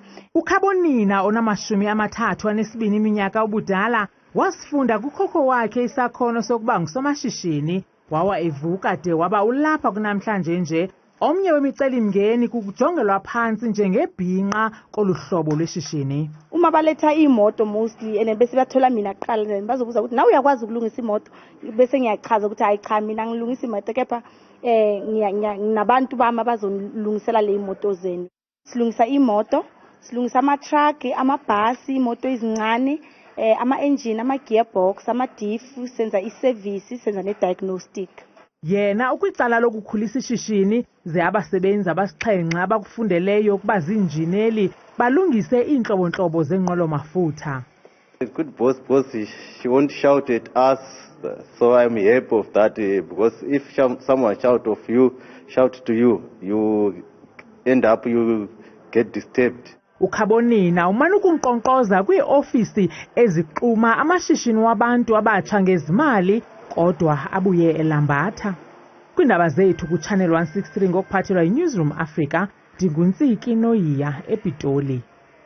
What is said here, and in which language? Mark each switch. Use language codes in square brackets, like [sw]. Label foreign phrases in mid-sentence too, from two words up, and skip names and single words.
[xh] UKhabonina ona-32 iminyaka ubudala wasifunda kukhokho wakhe isakhono sokuba ngusomashishini, wawa evuka de waba ulapha kunamhlanje nje. Omnye wemiceli-mngeni kukujongelwa phantsi njengebhinqa kolu hlobo lweshishini. [zu] Uma baletha iimoto [en] mostly and [zu] bese bathola mina kuqala then bazobuza ukuthi nawe uyakwazi ukulungisa imoto, bese ngiyachaza ukuthi hayi cha mina ngilungisa imoto kepha nginabantu bami abazolungisela le imoto zenu. Silungisa imoto, silungisa ama-truck, amabhasi, imoto ezincane, ama-engine, ama-gearbox, ama-diff, senza i-service, senza ne-diagnostic. [xh] Yena ukwicala lokukhulisa ishishini ze abasebenzi abasixhenxe abakufundeleyo ukuba ziinjineli balungise iintlobo-ntlobo zeenqwelo-mafutha. [en] A good boss, she won't shout at us, so I'm happy of that because if someone shout to you, you end up you get disturbed. [xh] UKhabonina umane ukunkqonkqoza kwii-ofisi eziquma amashishini wabantu abatsha ngezimali, kodwa abuye elambatha. Kwiindaba zethu kuChannel 163 ngokuphathelwa yiNewsroom Africa, ndinguntsiki Noyiya ePitoli.